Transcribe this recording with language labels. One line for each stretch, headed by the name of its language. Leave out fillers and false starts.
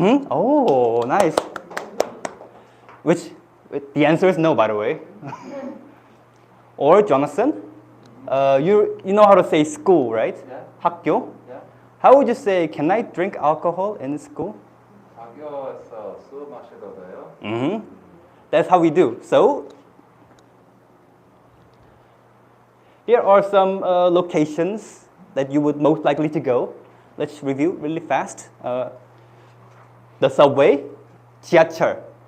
English: Oh, nice. Which, the answer is no, by the way. Or Jonathan, you know how to say school, right? Yeah.
Korean: 학교.
English: Yeah. How would you say, can I drink alcohol in school?
Korean: 학교에서 술 마셔도 돼요?
English: That's how we do. So, here are some locations that you would most likely to go. Let's review really fast. The subway, 지하철.